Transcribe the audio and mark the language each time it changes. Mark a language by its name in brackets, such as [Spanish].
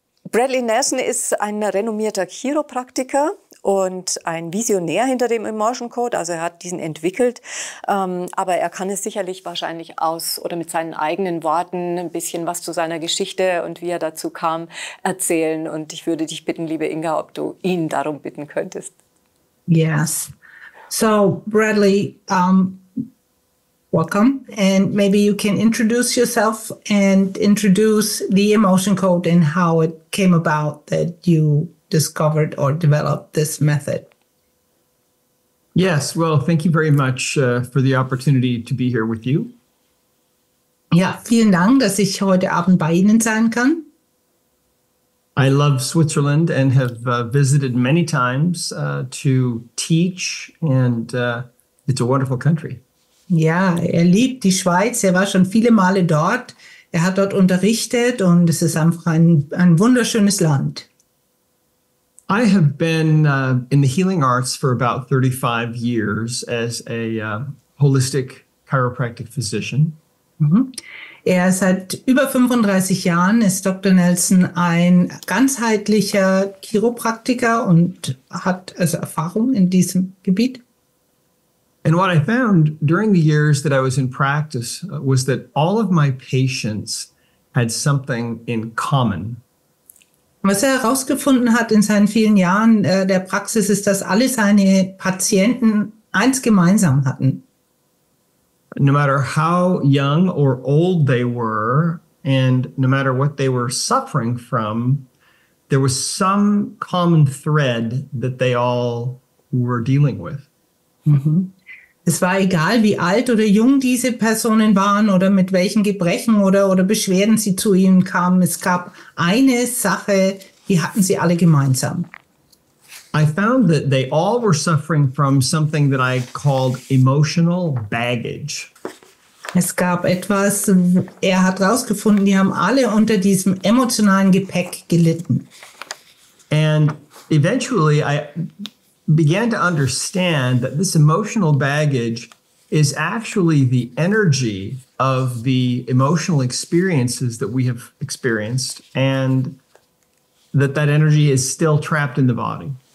[German] Bradley Nelson ist ein renommierter Chiropraktiker und ein Visionär hinter dem Emotion Code. Also er hat diesen entwickelt, aber er kann es sicherlich wahrscheinlich mit seinen eigenen Worten ein bisschen was zu seiner Geschichte und wie er dazu kam erzählen. Und ich würde dich bitten, liebe Inga, ob du ihn darum bitten könntest. [English] Yes. So, Bradley, welcome, and maybe you can introduce yourself and introduce the Emotion Code and how it came about that you discovered or developed this method. Yes, well, thank you very much for the opportunity to be here with you. [German] Ja, vielen Dank, dass ich heute Abend bei Ihnen sein kann. [English] I love Switzerland and have visited many times to teach, and it's a wonderful country. [German] Ja, er liebt die Schweiz. Er war schon viele Male dort. Er hat dort unterrichtet und es ist einfach ein wunderschönes Land. [English] I have been in the healing arts for about 35 years as a holistic chiropractic physician. [German] Er seit über 35 Jahren ist Dr. Nelson ein ganzheitlicher Chiropraktiker und hat also Erfahrung in diesem Gebiet. [English] And what I found during the years that I was in practice was that all of my patients had something in common. [German] Was er herausgefunden hat in seinen vielen Jahren der Praxis ist, dass alle seine Patienten eins gemeinsam hatten. [English] No matter how young or old they were, and no matter what they were suffering from, there was some common thread that they all were dealing with. [German] Es war egal, wie alt oder jung diese Personen waren oder mit welchen Gebrechen oder Beschwerden sie zu ihnen kamen. Es gab eine Sache, die hatten sie alle gemeinsam. [English] I found that they all were suffering from something that I called emotional baggage. [German] Es gab etwas, er hat herausgefunden, die haben alle unter diesem emotionalen Gepäck gelitten. [English] And eventually I began to understand that this emotional baggage is actually the energy of the emotional experiences that we have experienced, and that energy is still trapped in the body.